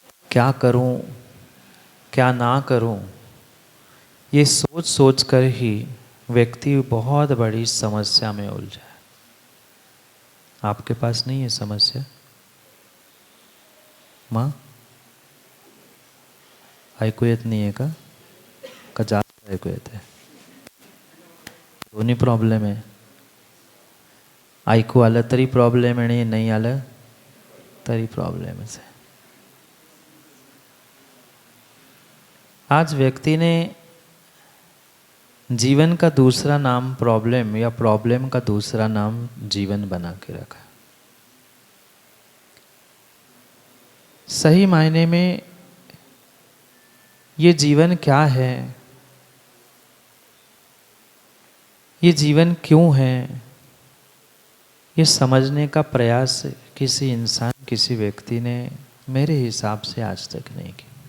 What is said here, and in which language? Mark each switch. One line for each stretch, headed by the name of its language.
Hindi: क्या करूं, क्या ना करूं, ये सोच सोच कर ही व्यक्ति बहुत बड़ी समस्या में उलझा है। आपके पास नहीं है समस्या?
Marathi: माँ ऐकू येत नाही आहे का? का जास्त ऐकू येत आहे? दोन्ही प्रॉब्लेम आहे. ऐकू आलं तरी प्रॉब्लेम आणि नाही आलं तरी प्रॉब्लेमच है.
Hindi: आज व्यक्ति ने जीवन का दूसरा नाम प्रॉब्लम या प्रॉब्लम का दूसरा नाम जीवन बना के रखा. सही मायने में ये जीवन क्या है, ये जीवन क्यों है, ये समझने का प्रयास किसी इंसान, किसी व्यक्ति ने मेरे हिसाब से आज तक नहीं किया.